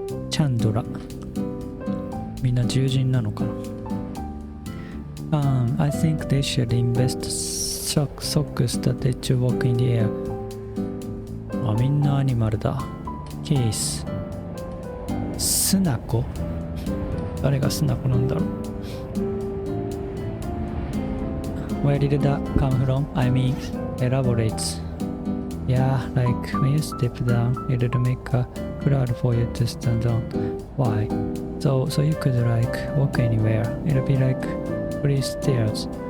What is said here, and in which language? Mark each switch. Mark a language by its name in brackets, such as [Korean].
[Japanese] チャンドラみんな獣人なのかな。 [English] I think they should invest socks that let you walk in the air. [Japanese] あ、みんなアニマルだ。ケーススナコ、誰がスナコなんだろう。 [English] Where did that come from? I mean, elaborates. Yeah, like when you step down, it'll make a cloud for you to stand on. Why? So you could like walk anywhere. It'll be like free stairs.